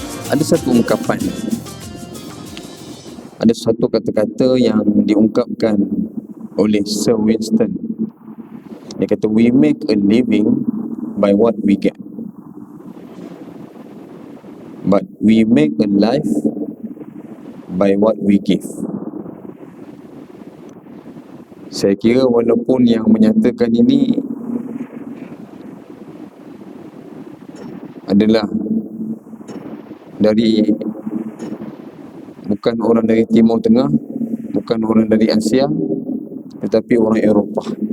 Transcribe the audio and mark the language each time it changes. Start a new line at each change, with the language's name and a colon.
Malay: Ada satu ungkapan, ada satu kata-kata yang diungkapkan oleh Sir Winston. Dia kata,
English: we make a living by what we get, but we make a life by what we give.
Malay: Saya kira walaupun yang menyatakan ini adalah bukan orang dari Timur Tengah, bukan orang dari Asia, tetapi orang Eropah.